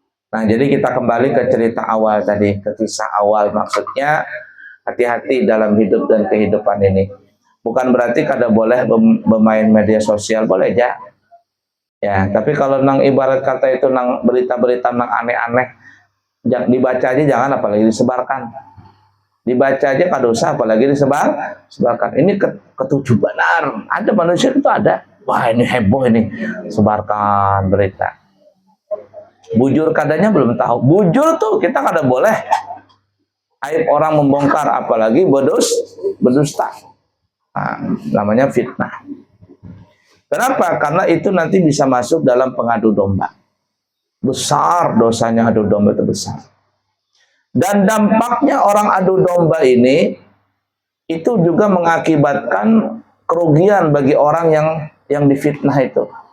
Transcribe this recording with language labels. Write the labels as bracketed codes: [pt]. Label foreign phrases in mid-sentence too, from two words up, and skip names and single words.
[id] Nah, jadi kita kembali ke cerita awal tadi, ke kisah awal. Maksudnya hati-hati dalam hidup dan kehidupan ini. Bukan berarti kada boleh bermain media sosial, boleh aja. [bjn] Ya, tapi kalau nang ibarat kata itu nang berita-berita nang aneh-aneh, dibaca aja jangan, apalagi disebarkan. Dibaca aja kada usah, apalagi sebarkan. [id] Ini ketujuh benar. Ada manusia itu ada. Wah, ini heboh ini. Sebarkan berita. [bjn] Bujur kadanya belum tahu. Bujur tuh kita kada boleh. [id] Aib orang membongkar, apalagi berdusta. Nah, namanya fitnah. Kenapa? Karena itu nanti bisa masuk dalam pengadu domba. Besar dosanya adu domba itu besar. Dan dampaknya orang adu domba ini itu juga mengakibatkan kerugian bagi orang yang difitnah itu.